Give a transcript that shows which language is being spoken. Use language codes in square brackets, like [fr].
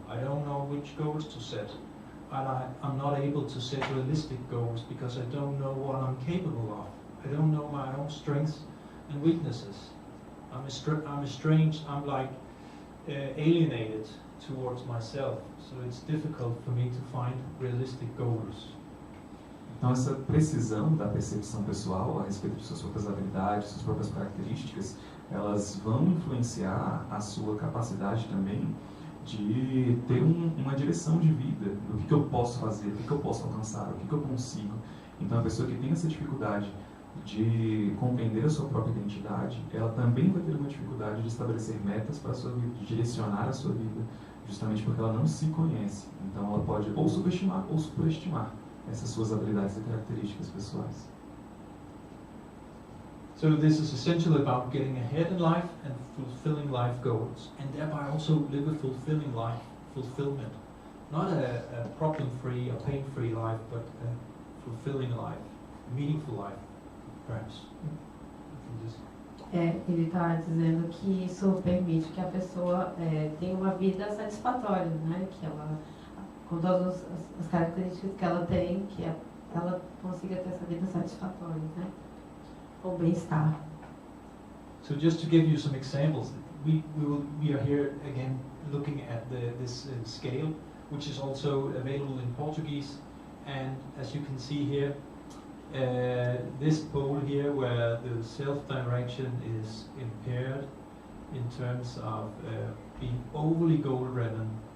[en] I don't know which goals to set. And I'm not able to set realistic goals because I don't know what I'm capable of. I don't know my own strengths and weaknesses. I'm estranged, I'm like alienated towards myself. So it's difficult for me to find realistic goals. [pt] Então essa precisão da percepção pessoal a respeito de suas próprias habilidades, suas próprias características, elas vão influenciar a sua capacidade também de ter uma direção de vida, do que eu posso fazer, o que eu posso alcançar, o que eu consigo. Então a pessoa que tem essa dificuldade de compreender a sua própria identidade, ela também vai ter uma dificuldade de estabelecer metas para a sua vida, de direcionar a sua vida, justamente porque ela não se conhece. Então ela pode ou subestimar ou superestimar essas suas habilidades e características pessoais. [en] So this is essentially about getting ahead in life and fulfilling life goals, and thereby also live a fulfilling life, fulfillment. Not a problem-free or pain-free life, but a fulfilling life, a meaningful life, perhaps. [pt] Ele está dizendo que isso permite que a pessoa tenha uma vida satisfatória, né? Que ela, com todas as características que ela tem, que ela consiga ter essa vida satisfatória, né? Ou bem-estar. [en] So just to give you some examples, we are here again looking at this scale, which is also available in Portuguese, and as you can see here, this pole here where the self-direction is impaired in terms of being overly goal-driven.